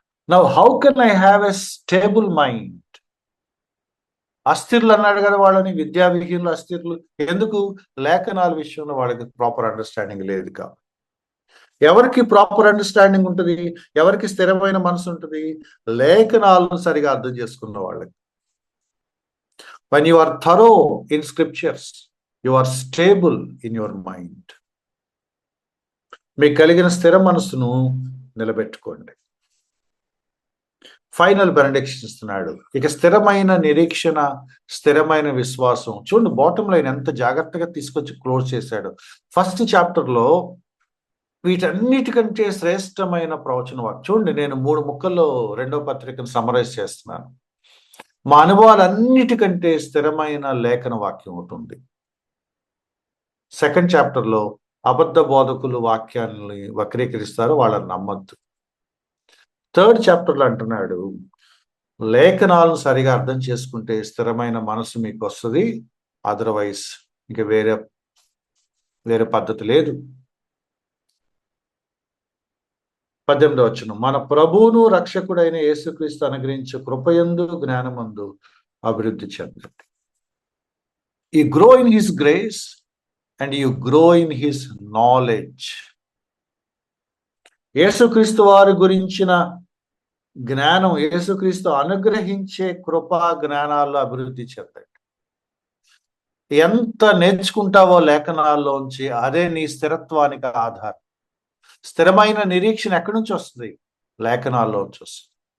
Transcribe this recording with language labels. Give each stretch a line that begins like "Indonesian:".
English: Now how can I have a stable mind?
Telugu: అస్థిరులు అన్నాడు కదా వాళ్ళని, విద్యా విహీనులు, అస్థిరులు. ఎందుకు? లేఖనాల విషయంలో వాళ్ళకి ప్రాపర్ అండర్స్టాండింగ్ లేదు కాబట్టి. ఎవరికి ప్రాపర్ అండర్స్టాండింగ్ ఉంటుంది? ఎవరికి స్థిరమైన మనసు ఉంటుంది? లేఖనాలను సరిగా అర్థం చేసుకున్న వాళ్ళకి.
English: When you are thorough in scriptures, you are stable in your mind.
Telugu: మీకు కలిగిన స్థిర మనసును నిలబెట్టుకోండి. ఫైనల్ బెనడిక్షన్ ఇస్తున్నాడు. ఇక స్థిరమైన నిరీక్షణ, స్థిరమైన విశ్వాసం. చూడండి, బాటమ్ లైన్ ఎంత జాగ్రత్తగా తీసుకొచ్చి క్లోజ్ చేశాడు. 1st చాప్టర్లో వీటన్నిటికంటే శ్రేష్టమైన ప్రవచన వాక్యం. చూడండి, నేను 3 ముక్కల్లో 2వ పత్రికను సమరైజ్ చేస్తున్నాను. మా అనుభవాలన్నిటికంటే స్థిరమైన లేఖన వాక్యం ఉంటుంది. 2nd చాప్టర్లో అబద్ధ బోధకులు వాక్యాన్ని వక్రీకరిస్తారు, వాళ్ళని నమ్మద్దు. 3rd చాప్టర్లో అంటున్నాడు, లేఖనాలను సరిగా అర్థం చేసుకుంటే స్థిరమైన మనసు మీకు వస్తుంది. అదర్వైజ్ ఇంక వేరే పద్ధతి లేదు. 18వ వచనం, మన ప్రభువును రక్షకుడైన యేసుక్రీస్తు అనుగ్రహించే కృపయందు జ్ఞానమందు అభివృద్ధి చెందండి.
English: You grow in his grace and you grow in his knowledge.
Telugu: యేసుక్రీస్తు వారి గురించిన జ్ఞానం, యేసుక్రీస్తు అనుగ్రహించే కృపా జ్ఞానాల్లో అభివృద్ధి చెందండి. ఎంత నేర్చుకుంటావో లేఖనాల్లోంచి అదే నీ స్థిరత్వానికి ఆధారం. స్థిరమైన నిరీక్షణ ఎక్కడి నుంచి వస్తుంది? లేఖనాల్లోంచి వస్తుంది.